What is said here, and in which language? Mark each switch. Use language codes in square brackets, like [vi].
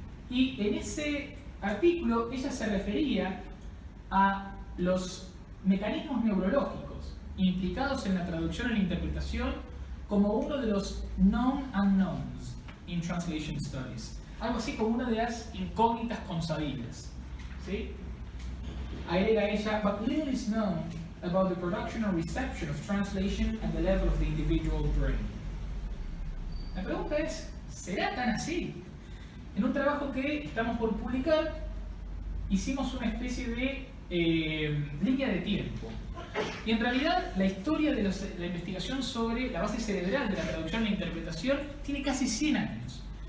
[es] y en ese artículo ella se refería a los mecanismos neurológicos implicados en la traducción y la interpretación como uno de los known unknowns in translation studies, algo así como una de las incógnitas consabidas, ¿sí? [en] Agrega ella, but little is known about the production or reception of translation at the level of the individual brain. [es] La pregunta es, ¿será tan así? En un trabajo que estamos por publicar, hicimos una especie de línea de tiempo. Y en realidad la historia de la investigación sobre la base cerebral de la traducción e la interpretación tiene casi 100 años.